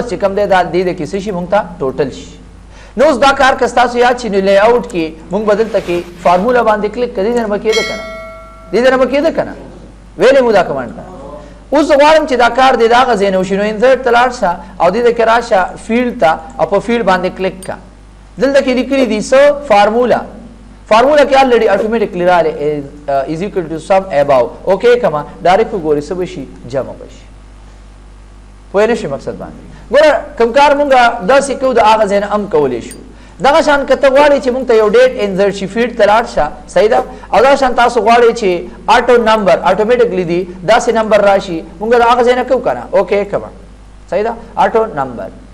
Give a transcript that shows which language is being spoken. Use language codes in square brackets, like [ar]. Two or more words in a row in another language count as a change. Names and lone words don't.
[ps] چې کوم دی دا دې کې څه شي مونږ ته ټوټل شي نو اوس دا کار که ستاسو یاد شي نو لی آوټ کې مونږ به دلته کې فارموله باندې کلیک کړو دې ځای نه به کېده که نه دې ځای نه به کېده که نه ویلې مو دا کمانډ ته اوس زه غواړم چې دا کار دې د هغه ځای نه وشي نو انزرټ ته لاړ شه او دې کې راشه فیلډ ته او په فیلډ باندې کلیک کړه دلته کې لیکلي دي څه فارموله فارمولا کې [en] already automatically [ps] راغلی [en] is equal to sum above okay comma [ps] ډایرکټ وګورئ څه به شي جمع به شي پوه نه شئ مقصد باندې ګوره کوم کار مونږ داسې کوو د هغه ځای نه هم کولی شو دغه شان که ته غواړې چې مونږ ته یو ډیټ انزرټ شي فیلډ ته لاړ شه صحیح ده او دغه شان تاسو غواړئ چې [en] auto number [ps] اټومیټکلی دي داسې نمبر راشي مونږ د هغه ځای نه کوو که نه [en] okay comma [ps] صحیح ده [en] auto number